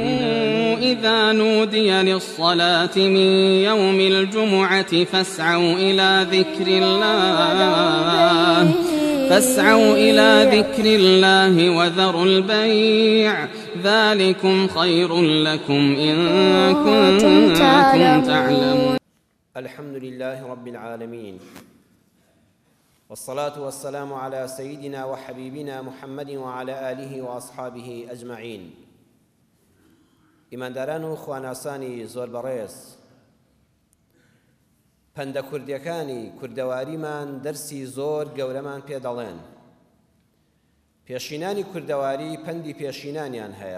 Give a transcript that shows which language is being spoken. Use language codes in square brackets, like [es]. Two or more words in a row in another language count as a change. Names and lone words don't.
[ar] إذا نودي للصلاة من يوم الجمعة فاسعوا إلى ذكر الله وذروا البيع ذلكم خير لكم إن كنتم تعلمون. الحمد لله رب العالمين، والصلاة والسلام على سيدنا وحبيبنا محمد وعلى آله وأصحابه أجمعين. [ckb] ئیمانداران و خواناسانی زۆر بەڕێز، پەندە کوردیەکانی کوردەواریمان دەرسی زۆر گەورەمان پێ دەڵێن. پێشینانی کوردەواری پەندی پێشینانیان هەیە.